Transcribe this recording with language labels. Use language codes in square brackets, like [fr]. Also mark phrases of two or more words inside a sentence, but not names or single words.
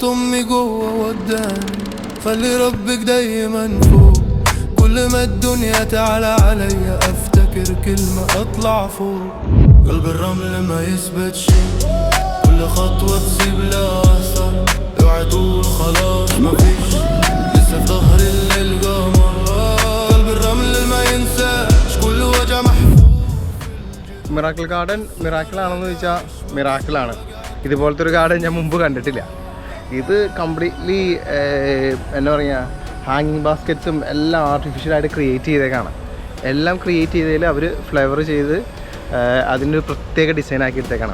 [ar] امي جوه وداني خلي ربك دايما فوق كل ما الدنيا تعلى عليا افتكر كلمة اطلع فوق قلب الرمل ما يثبت شي كل خطوة تسيب لها اثر اوعى تقول خلاص ما فيش لسه في ظهر الليل قمر قلب الرمل ما ينساش كل وجع محفوظ. [ml] മിറാക്കിൾ ഗാർഡൻ മിറാക്കിളാണെന്ന് ചോദിച്ചാൽ മിറാക്കിളാണ്. ഇതുപോലത്തെ ഒരു ഗാർഡൻ ഞാൻ മുമ്പ് കണ്ടിട്ടില്ല. ഇത് കംപ്ലീറ്റ്ലി എന്താ പറയുക, [en] hanging baskets [ml] എല്ലാം ആർട്ടിഫിഷ്യലായിട്ട് ക്രിയേറ്റ് ചെയ്തേക്കാണ്. എല്ലാം ക്രിയേറ്റ് ചെയ്തതിൽ അവർ ഫ്ലേവർ ചെയ്ത് അതിൻ്റെ പ്രത്യേക ഡിസൈൻ ആക്കി എടുത്തേക്കാണ്.